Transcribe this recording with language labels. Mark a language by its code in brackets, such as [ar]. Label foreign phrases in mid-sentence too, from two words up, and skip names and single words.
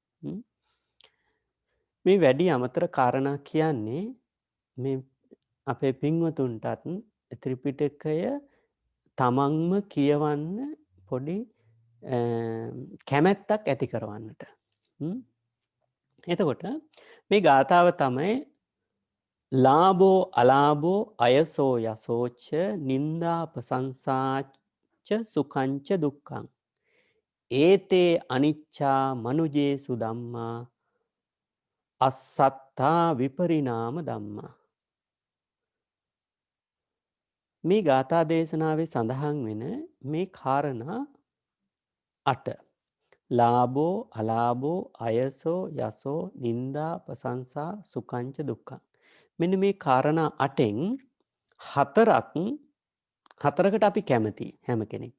[si] මේ වැඩි අමතර කාරණා කියන්නේ මේ අපේ පින්වතුන්ටත් ත්‍රිපිටකය තමන්ම කියවන්න පොඩි කැමැත්තක් ඇති කරවන්නට. එතකොට මේ ගාථාව තමයි [pi] ලාභෝ අලාභෝ අයසෝ යසෝච්ච නින්දා ප්‍රසංසාච්ච සුඛංච දුක්ඛං ඒතේ අනිච්චා මනුජේසු ධම්මා අස්සත්තා විපරිණාම ධම්මා. [si] මේ ගාථා දේශනාවේ සඳහන් වෙන මේ කාරණා 8 [pi] ලාභෝ අලාභෝ අයසෝ යසෝ නින්දා ප්‍රසංසා සුඛංච දුක්ඛං. [si] මෙන්න මේ කාරණා 8න් හතරකට අපි කැමති හැම කෙනෙක්ම.